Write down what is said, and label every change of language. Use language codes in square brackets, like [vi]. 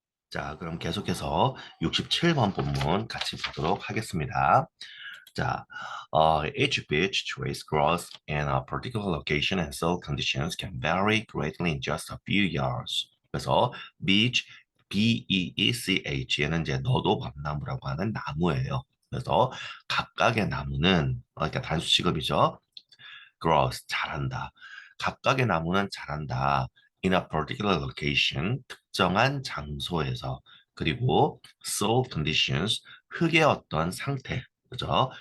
[ko] 자, 그럼 계속해서 67번 본문 같이 보도록 하겠습니다. [en] 자, each beach tree's growth in a particular location and soil conditions can vary greatly in just a few years. [ko] 그래서 beach, B-E-E-C-H에는 이제 너도 밤나무라고 하는 나무예요. 그래서 각각의 나무는 그러니까 단수 취급이죠. growth 자란다. 각각의 나무는 자란다. [en] In a particular location [ko] 특정한 장소에서 그리고 [en] soil conditions [ko] 흙의 어떤 상태 그죠?